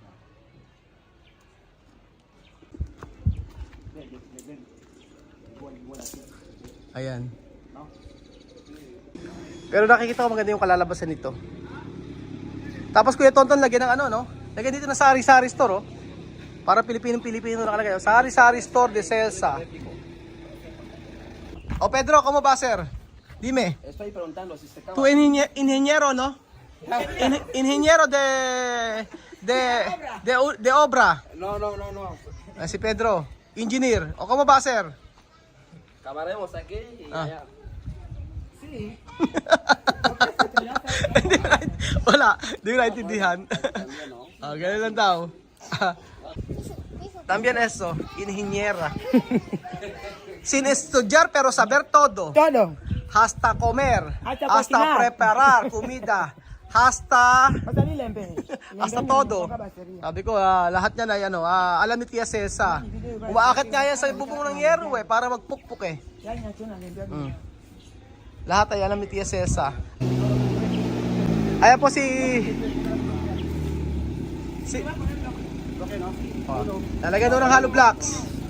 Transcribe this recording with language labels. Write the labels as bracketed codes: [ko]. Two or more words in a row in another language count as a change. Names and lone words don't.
[tl] Ayan. Pero nakikita ko maganda yung kalalabasan nito. Tapos Kuya Tonton, lagyan ng ano, no? Lagyan dito na sari-sari store, oh. Para Pilipino nakalagay. [es] Sari-sari store de Celsa. O Pedro, ¿cómo va a ser? Dime. Estoy preguntando si se acaba. Tu ingeniero, ¿no? Ingeniero de obra. No. Si Pedro, engineer. O ¿cómo va a ser? Acabaremos aquí y allá. Sí. [tl] Wala, di ko naintindihan. Ganun lang daw. [es] También eso, ingeniera. Sin estudiar pero saber todo. Todo. Hasta comer, Hasta hasta cocinar. preparar comida, hasta Hasta todo. [tl] Sabi ko, lahat niya na yan, alam ni Tia Cesa. Umaakit nga yan sa bubong ng yero para magpukpuk eh. Lahat ay alam ni Tia Cesa. Ayan po si lalagyan doon ng [en] hollow blocks.